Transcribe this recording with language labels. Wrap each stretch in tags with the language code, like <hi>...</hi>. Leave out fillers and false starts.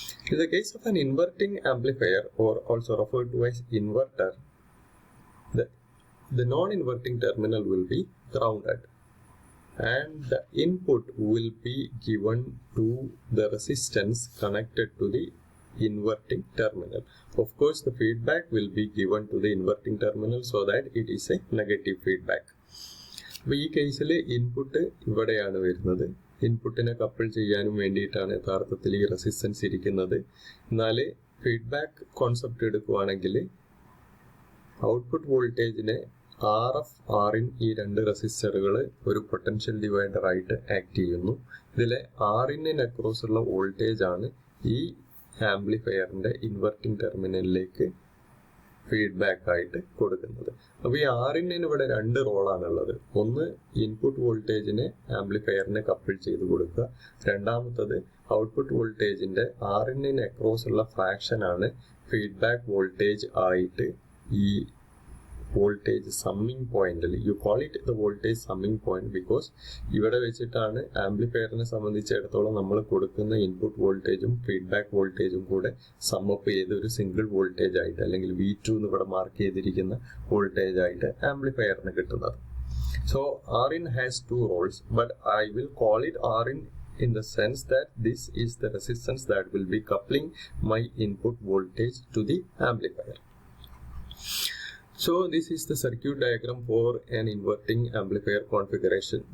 <en>In the case of an inverting amplifier, or also referred to as inverter, the non-inverting terminal will be grounded and the input will be given to the resistance connected to the inverting terminal. Of course, the feedback will be given to the inverting terminal so that it is a negative feedback.</en> <ml>അപ്പോൾ ഈ കേസിൽ input ഇവിടെയാണ് വരുന്നത്. ഇൻപുട്ടിനെ couple ചെയ്യാനും വേണ്ടിയിട്ടാണ് യഥാർത്ഥത്തിൽ ഈ റെസിസ്റ്റൻസ് ഇരിക്കുന്നത്. എന്നാൽ ഫീഡ്ബാക്ക് കോൺസെപ്റ്റ് എടുക്കുകയാണെങ്കിൽ ഔട്ട്പുട്ട് വോൾട്ടേജിനെ RF, Rin ഈ രണ്ട് റെസിസ്റ്ററുകൾ ഒരു പൊട്ടൻഷ്യൽ ഡിവൈഡർ ആയിട്ട് ആക്ട് ചെയ്യുന്നു. ഇതിലെ Rin അക്രോസ് ഉള്ള വോൾട്ടേജ് ആണ് ഈ ആംപ്ലിഫയറിന്റെ ഇൻവെർട്ടിംഗ് ടെർമിനലിലേക്ക് ഫീഡ്ബാക്ക് ആയിട്ട് കൊടുക്കുന്നത്. അപ്പോൾ ഈ Rin ഇവിടെ രണ്ട് റോളാണുള്ളത്. ഒന്ന് ഇൻപുട്ട് വോൾട്ടേജിനെ ആംപ്ലിഫയറിനെ കപ്പിൾ ചെയ്ത് കൊടുക്കുക. രണ്ടാമത്തത് ഔട്ട്പുട്ട് വോൾട്ടേജിന്റെ Rin അക്രോസ് ഉള്ള ഫ്രാക്ഷൻ ആണ് ഫീഡ്ബാക്ക് വോൾട്ടേജ് ആയിട്ട് ഈ വോൾട്ടേജ് സമ്മിങ് പോയിന്റിൽ,</ml> <en>you call it the voltage summing point because</en> <ml>ഇവിടെ വെച്ചിട്ടാണ് ആംപ്ലിഫയറിനെ സംബന്ധിച്ചിടത്തോളം നമ്മൾ കൊടുക്കുന്ന ഇൻപുട്ട് വോൾട്ടേജും ഫീഡ്ബാക്ക് വോൾട്ടേജും കൂടെ സമ്മപ്പ് ചെയ്ത് ഒരു സിംഗിൾ വോൾട്ടേജ് ആയിട്ട് അല്ലെങ്കിൽ V2 എന്ന് ഇവിടെ മാർക്ക് ചെയ്തിരിക്കുന്ന വോൾട്ടേജ് ആയിട്ട് ആംപ്ലിഫയറിന് കിട്ടുന്നത്.</ml> <en>So Rin has two roles, but I will call it Rin in the sense that this is the resistance that will be coupling my input voltage to the amplifier. So this is the circuit diagram for an inverting amplifier configuration.</en>